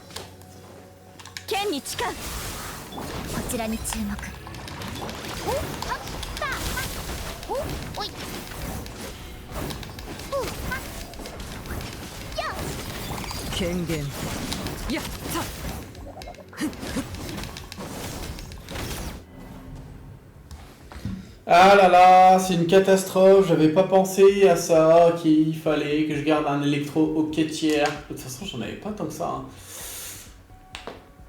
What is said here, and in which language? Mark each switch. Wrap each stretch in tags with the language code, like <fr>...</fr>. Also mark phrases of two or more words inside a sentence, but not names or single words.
<ja>剣に誓う。こちらに注目。おあったおおいふあよ権限やった</ja> <fr>Ah là là, c'est une catastrophe, j'avais pas pensé à ça, qu'il fallait que je garde un électro au quai tiers. De toute façon, j'en avais pas tant que ça.</fr>